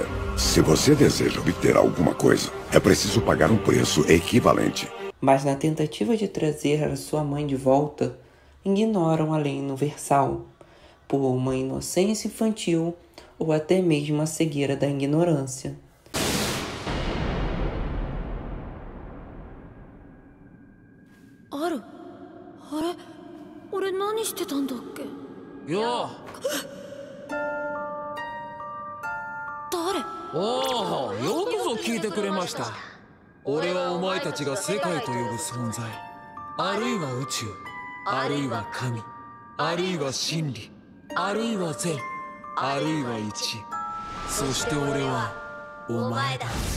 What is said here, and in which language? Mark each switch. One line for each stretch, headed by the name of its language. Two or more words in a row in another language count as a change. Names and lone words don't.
Portuguese: Se você deseja obter alguma coisa, é preciso pagar um preço equivalente. Mas na tentativa de trazer a sua mãe de volta, ignoram a lei universal, por uma inocência infantil ou até mesmo a cegueira da ignorância.
Japanese: Aru, 俺何してたんだっけ？よ誰？おお、よくぞ聞いてくれました。俺はお前たちが世界と呼ぶ存在、あるいは宇宙、あるいは神、あるいは真理、あるいは善、 あるいは1、そして俺はお前だ。